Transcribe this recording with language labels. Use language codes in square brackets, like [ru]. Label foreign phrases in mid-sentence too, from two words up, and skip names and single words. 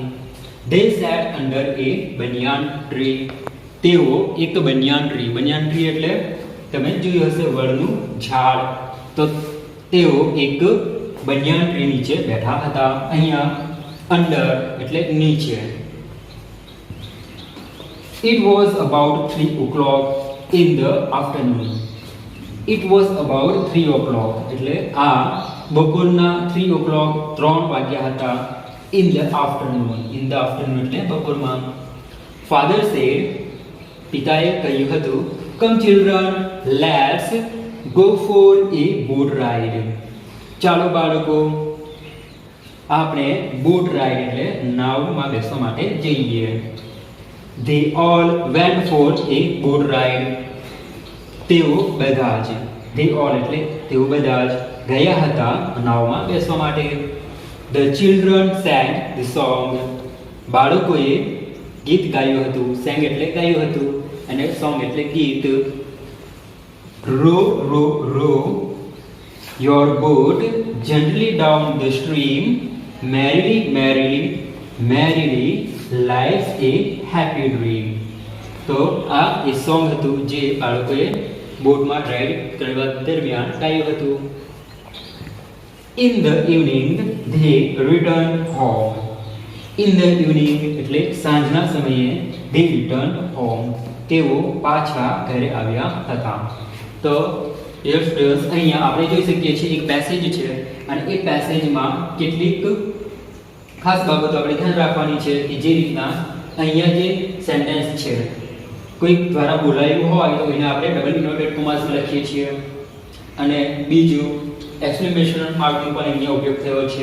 [en] they sat under a banyan tree, [gu] તેઓ એક [en] banyan tree, banyan tree [gu] એટલે તમે જોયું હશે વડનું ઝાડ, તો તેઓ એક [en] banyan tree [gu] નીચે બેઠા હતા. અહીંયા અંડર એટલે નીચે. [en] it was about 3 o'clock in the afternoon, it was about 3 o'clock [gu] એટલે આ બપોરના 3 o'clock 3 વાગ્યા હતા. [en] in the afternoon [gu] એટલે બપોરમાં. [en] father said, [gu] પિતાએ કહ્યું હતું, [en] come children, let's go for a boat ride. [gu] ચાલો બાળકો, આપણે [en] boat ride [gu] એટલે નાવમાં બેસવા માટે જઈએ. [en] They all went for a boat ride. [gu] તેઓ બધા જ, [en] they all [gu] એટલે તેઓ બધા જ ગયા હતા નાવમાં બેસવા માટે. [en] The children sang the song. [gu] બાળકોએ ગીત ગાયું હતું. sang એટલે ગાયું હતું અને song એટલે ગીત. [en] Row, row, row your boat gently down the stream. Merrily, merrily, merrily, life's a happy dream. [gu] તો આ એ સોંગ હતું જે બાળકોએ બોટમાં રાઈડ કરવા દરમિયાન ગાયું હતું. [en] In the evening they returned home. In the evening [gu] એટલે સાંજના સમયે [en] they returned home. [gu] તેઓ પાછા ઘરે આવ્યા હતા. તો [en] dear students, [gu] અહીંયા આપણે જોઈ શકીએ છીએ એક પેસેજ છે અને એ પેસેજમાં કેટલીક ખાસ બાબતો આપણે ધ્યાન રાખવાની છે કે જે રીતના અહીંયા જે સેન્ટેન્સ છે કોઈક દ્વારા બોલાયું હોય તો એને આપણે [en] double inverted commas [gu] લખીએ છીએ અને બીજું [en] exclamation mark [gu] પણ અહીંયા ઉપયોગ થયો છે.